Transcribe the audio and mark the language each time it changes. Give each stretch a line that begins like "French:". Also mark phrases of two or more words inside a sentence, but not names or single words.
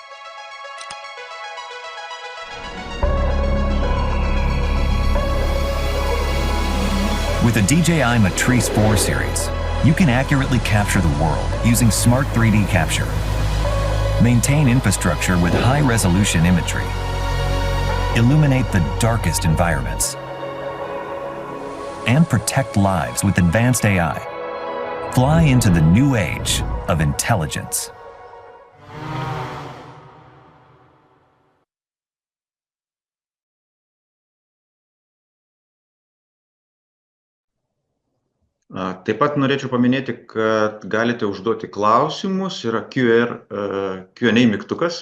English: With the DJI Matrice 4 series, you can accurately capture the world using smart 3D capture, maintain infrastructure with high-resolution imagery, illuminate the darkest environments, and protect lives with advanced AI. Fly into the new age of intelligence.
Lithuanian: Taip pat norėčiau paminėti, kad galite užduoti klausimus, yra Q&A mygtukas.